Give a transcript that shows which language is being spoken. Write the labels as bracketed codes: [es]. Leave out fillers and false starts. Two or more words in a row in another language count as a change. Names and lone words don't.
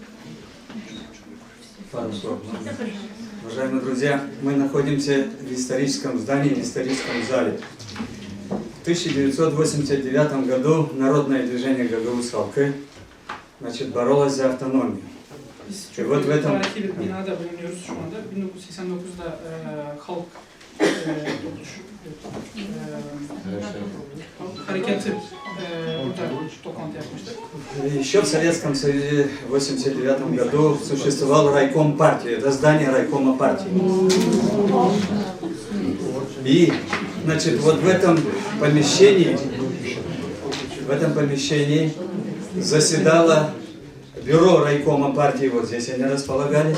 [ru] Уважаемые друзья, мы находимся в историческом здании, в историческом зале. В 1989 году народное движение [tr] Gagauz halkı [ru] боролось за автономию. И вот в этом... [tr] Binada bulunuyoruz şu anda. 1989'da halk hareketi burada toplantı yapmıştık. [ru] Еще в Советском Союзе в 1989 году существовал райком партии, это здание райкома партии. И, значит, вот в этом помещении заседало бюро райкома партии, вот здесь они располагались.